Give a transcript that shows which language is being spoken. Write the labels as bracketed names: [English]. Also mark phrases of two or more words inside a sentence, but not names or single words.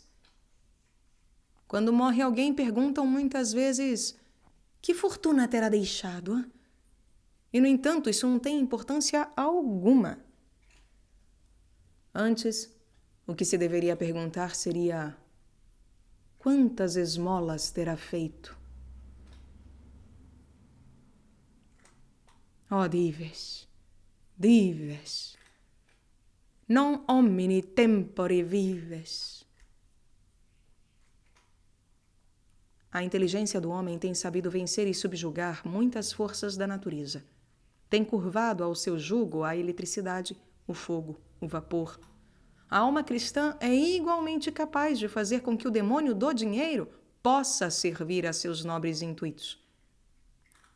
[Portuguese] Quando morre alguém, perguntam muitas vezes: que fortuna terá deixado? E, no entanto, isso não tem importância alguma. Antes, o que se deveria perguntar seria: quantas esmolas terá feito? [Latin] Oh, dives, dives, non homini tempore vives. [Portuguese] A inteligência do homem tem sabido vencer e subjugar muitas forças da natureza. Tem curvado ao seu jugo a eletricidade, o fogo, o vapor. A alma cristã é igualmente capaz de fazer com que o demônio do dinheiro possa servir a seus nobres intuitos.